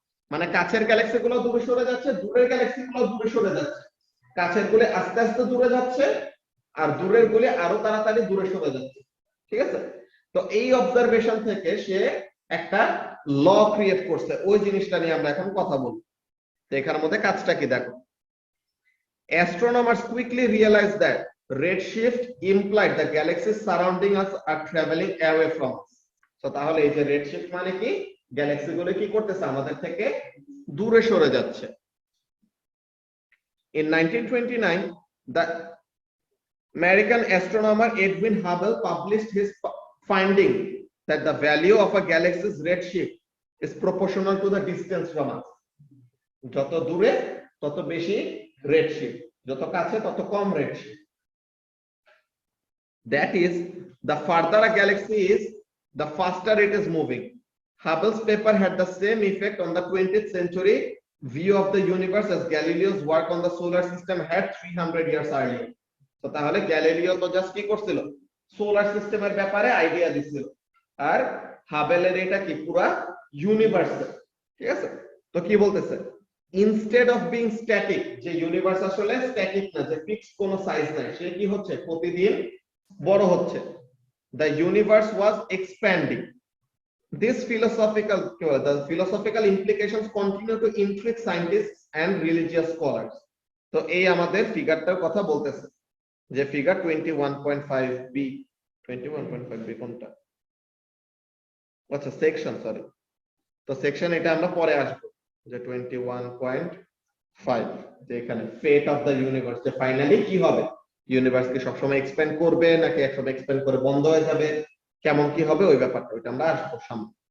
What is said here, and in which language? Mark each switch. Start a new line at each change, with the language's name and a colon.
Bangla: মানে কাছের গ্যালাক্সি গুলো দূরে সরে যাচ্ছে, দূরের গ্যালাক্সি গুলো দূরে সরে যাচ্ছে। কাছের গুলি আস্তে আস্তে দূরে যাচ্ছে, আর দূরের গুলি আরো তাড়াতাড়ি দূরে সরে যাচ্ছে। ঠিক আছে? তো এই অবজারভেশন থেকে সে একটা ল ক্রিয়েট করছে, ওই জিনিসটা নিয়ে আমরা এখন কথা বলবো। তো এখানের মধ্যে কাজটা কি দেখো,
English: astronomers quickly realized that redshift implied the galaxies surrounding us are traveling away from us.
Bangla: তো তাহলে এই যে রেডশিফট মানে কি, গ্যালাক্সি গুলো কি করতেছে, আমাদের থেকে দূরে সরে যাচ্ছে।
English: In 1929, the American astronomer Edwin Hubble published his finding that the value of a galaxy's redshift is proportional to the distance from us.
Bangla: যত দূরে তত বেশি redshift, যত কাছে তত কম redshift.
English: That is, the farther a galaxy is, the faster it is moving. Hubble's paper had the same effect on the 20th century view of the universe as Galileo's work on the solar system had 300 years earlier.
Bangla: তো তাহলে Galileo তো just কি করছিল, solar সিস্টেমের ব্যাপারে idea দিছিল, আর হাবেলের এটা কি পুরা ইউনিভার্সাল। ঠিক আছে? তো কি বলতেছে,
English: instead of being static,
Bangla: যে ইউনিভার্স আসলে স্ট্যাটিক না, যে ফিক্সড কোনো সাইজ নাই, সে কি হচ্ছে, প্রতিদিন বড় হচ্ছে।
English: The universe was expanding. This the philosophical implications continue to intrigue scientists and religious scholars.
Bangla: তো এই আমাদের ফিগারটার কথা বলতেছে, যে ফিগার 21.5b, 21.5b কোনটা, আচ্ছা সেকশন, সরি। তো সেকশন এটা আমরা পরে আসবো, যে 21.5, যে এখানে ফেট অফ দ্য ইউনিভার্স, যে ফাইনালি কি হবে, ইউনিভার্স কি সবসময় এক্সপ্যান্ড করবে নাকি একসময় এক্সপ্যান্ড করে বন্ধ হয়ে যাবে, কেমন কি হবে ওই ব্যাপারটা, ওইটা আমরা আসবো সামনে।